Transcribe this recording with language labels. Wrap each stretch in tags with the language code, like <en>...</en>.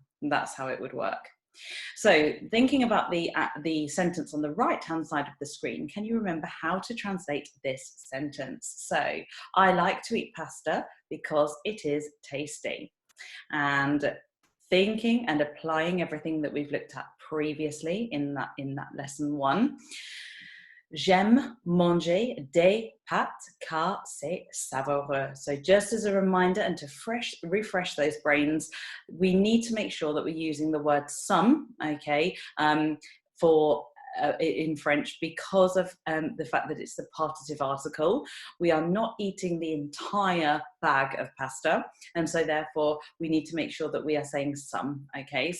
<en>And that's how it would work. So thinking about the sentence on the right-hand side of the screen, can you remember how to translate this sentence? So, I like to eat pasta because it is tasty. And thinking and applying everything that we've looked at previously in that lesson 1.</en> <fr>J'aime manger des pâtes car c'est savoureux.</fr> <en>So just as a reminder and to refresh those brains, we need to make sure that we're using the word some, okay, for in French, because of the fact that it's the partitive article. We are not eating the entire bag of pasta, and so therefore we need to make sure that we are saying some, okay?</en>